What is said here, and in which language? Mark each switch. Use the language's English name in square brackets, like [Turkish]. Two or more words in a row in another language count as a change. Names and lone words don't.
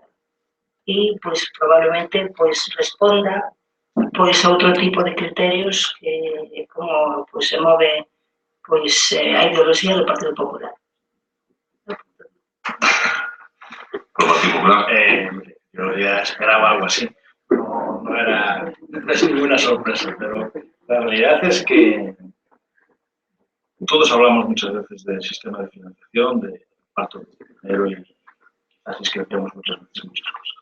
[Galician] E, pois, probablemente, responda a outro tipo de criterios que como se move a ideoloxía do Partido Popular. Por o Partido Popular? [Spanish] Yo ya esperaba algo así. No era ninguna sorpresa, pero la realidad es que todos hablamos muchas veces del sistema de financiación, de reparto de dinero y quizás discrepamos muchas veces en muchas cosas.